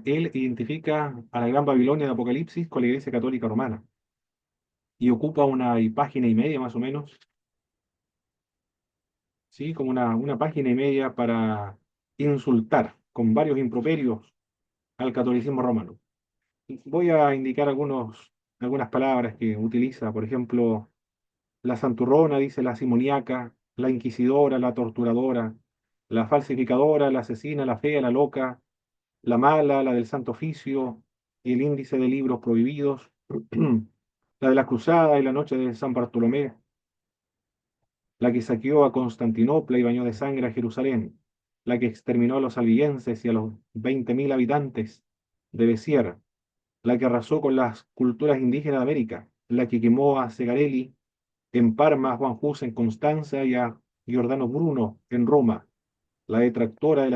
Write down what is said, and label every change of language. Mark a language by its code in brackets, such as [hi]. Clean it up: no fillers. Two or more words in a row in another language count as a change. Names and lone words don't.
[es] Él identifica a la Gran Babilonia de Apocalipsis con la Iglesia Católica Romana y ocupa una página y media más o menos, ¿sí? Como una página y media para insultar con varios improperios al catolicismo romano. Voy a indicar algunas palabras que utiliza, por ejemplo, la santurrona, dice la simoníaca, la inquisidora, la torturadora, la falsificadora, la asesina, la fea, la loca, la mala, la del Santo Oficio y el índice de libros prohibidos, la de la Cruzada y la noche de San Bartolomé, la que saqueó a Constantinopla y bañó de sangre a Jerusalén, la que exterminó a los albigenses y a los 20.000 habitantes de Besier, la que arrasó con las culturas indígenas de América, la que quemó a Segarelli en Parma, a Juan Hus en Constanza y a Giordano Bruno en Roma, la detractora de la